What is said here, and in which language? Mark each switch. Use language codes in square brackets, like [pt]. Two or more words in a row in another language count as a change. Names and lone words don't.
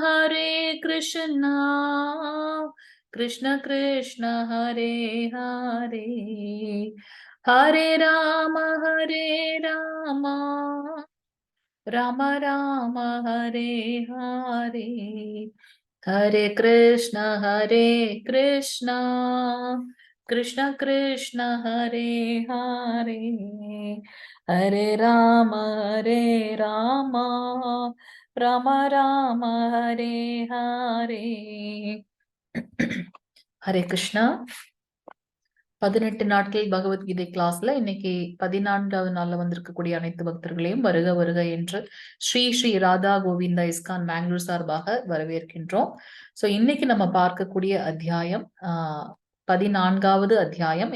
[sa] कृष्ण कृष्ण हरे हरे हरे राम राम राम हरे हरे हरे कृष्ण कृष्ण कृष्ण हरे हरे हरे राम राम राम हरे हरे हरे कृष्णा [ta] 18 நாட்கள் பகவத்கீதை கிளாஸ்ல இன்னைக்கு 14வது நாள்ல வந்திருக்கக்கூடிய அனைத்து பக்தர்களையும் வருக வருக என்று ஸ்ரீ ஸ்ரீ ராதா கோவிந்தா இஸ்கான் பெங்களூர் சார்பாக வரவேற்கின்றோம். சோ இன்னைக்கு நம்ம பார்க்கக்கூடிய அத்தியாயம் 14வது அத்தியாயம்.